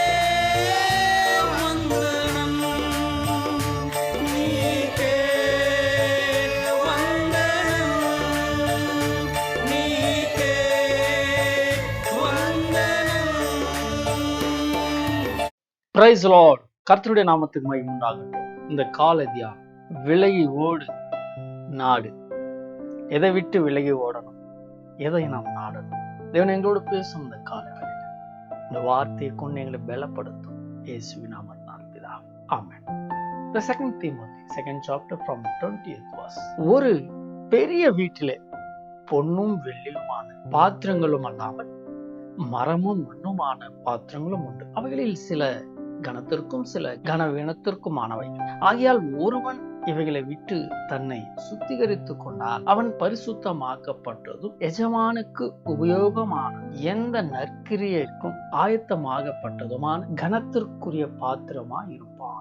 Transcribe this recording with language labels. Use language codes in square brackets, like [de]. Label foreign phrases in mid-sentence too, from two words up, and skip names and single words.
[te] వందనం నీకే వందనం నీకే వందనం. [en] Praise Lord. [ta] கர்த்தருடைய நாமத்துக்கு மகிமை உண்டாகட்டும். இந்த கால தியானம், விலகி ஓடு நாடு. எதை விட்டு விலகி ஓடணும், எதை நாம் நாடணும், தேவன் எங்களோடு பேசும் இந்த காலங்களில் இந்த வார்த்தையை கொண்டு எங்களை பலப்படுத்தும் இயேசுவின் நாமத்தினால் பிதாவே. ஆமென். [en] The second Timothy, second chapter from 20th verse. [ta] ஒரு பெரிய வீட்டிலே பொன்னும் வெள்ளியுமான பாத்திரங்களும் அல்லாமல் மரமும் மண்ணுமான பாத்திரங்களும் உண்டு. அவைகளில் சில கனத்திற்கும் சில கனவீனத்திற்குமானவை. ஆகையால் ஒருவன் இவைகளை விட்டு தன்னை சுத்திகரித்துக் கொண்டால் அவன் பரிசுத்தமாக்கப்பட்டதும் எஜமானுக்கு உபயோகமான எந்த நற்கிரியைக்கும் ஆயத்தமாகப்பட்டதுமான கனத்திற்குரிய பாத்திரமா இருப்பான்.